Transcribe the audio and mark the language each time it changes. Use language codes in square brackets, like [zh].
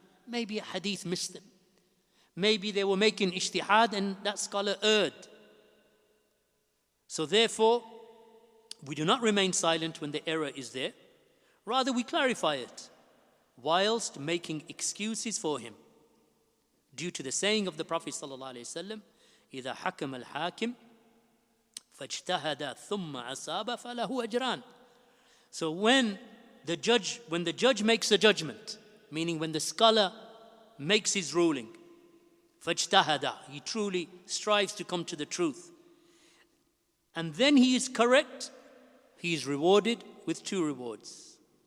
[en] Maybe a hadith missed them. Maybe they were making ijtihad and that scholar erred. So therefore, we do not remain silent when the error is there. Rather, we clarify it, whilst making excuses for him. Due to the saying of the Prophet ﷺ, [ar] إِذَا حَكَمَ الْحَاكِمْ فَاجْتَهَدَ ثُمَّ أَصَابَ فَلَهُ أَجْرَانِ. [en] So when the judge makes a judgment, meaning when the scholar makes his ruling, فَاجْتَهَدَ, he truly strives to come to the truth, and then he is correct, he is rewarded with 2 rewards.